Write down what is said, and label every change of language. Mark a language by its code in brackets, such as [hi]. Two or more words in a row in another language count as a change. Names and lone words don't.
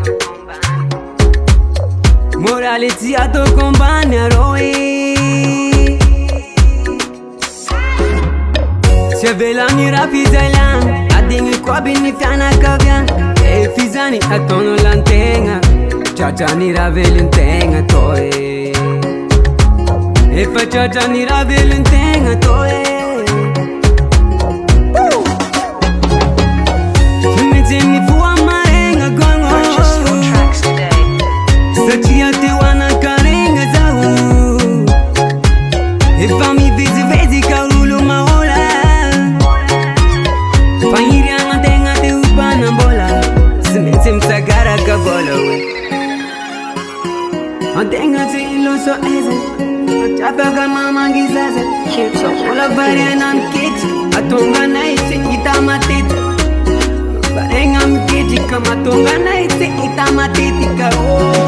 [mg] morale tsy ataoko ambany arô tsy avelany raha fizailana adigny koaby ny fianakaviana fizany ataonao lantegna tratrany raha velontegna to efa tratrany raha velontegna to tsy maintsy mivoa maregna gogno [en] Purchase your tracks today. [mg] satria te ho anakaregna zaho efa mivezivezy ka olo mahola fagniryagna antegna te ho mpanambola tsy maintsy misagaraka vola oe antegna tsy iloso eza afaka mamangizaza ola variana miketry atonganay tsy hita matetika varegna miketrika matonganay tsy hita matetika